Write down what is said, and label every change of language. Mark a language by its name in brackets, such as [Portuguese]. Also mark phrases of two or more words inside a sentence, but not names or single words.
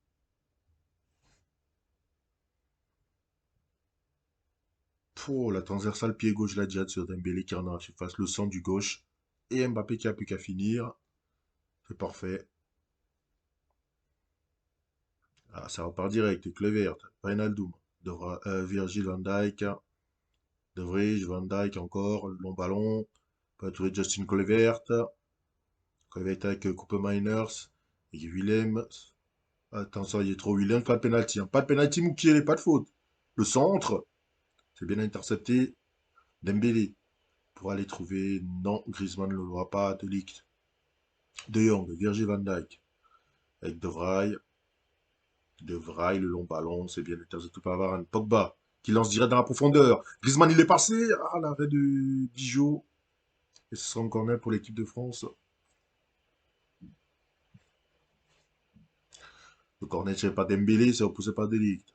[French] Oh, la transversale pied gauche, la Djihad sur Dembélé qui rentre dans la surface. Le centre du gauche. Et Mbappé qui a plus qu'à finir. C'est parfait. Ah, ça repart direct. Kluivert, Wijnaldum, Virgil van Dijk, De Vrij, Van Dijk encore, le long ballon. Pas trouver Justin Kluivert. Kluivert avec Coupe Miners. Et Willem. Attention, il est trop Willem. Pas de penalty, hein. Pas de penalty, Moukielé, pas de faute. Le centre. C'est bien intercepté. Dembélé. Pour aller trouver. Non, Griezmann ne le voit pas. De Ligt. De Jong, Virgil van Dijk. Avec De Vrij. De Vrij, le long ballon, c'est bien intercepté par Varane. Pogba, qui lance direct dans la profondeur. Griezmann, il est passé. Ah, l'arrêt de Dijon. Et ce sera un corner pour l'équipe de France. Le corner, c'est pas Dembélé, c'est opposé par Delict.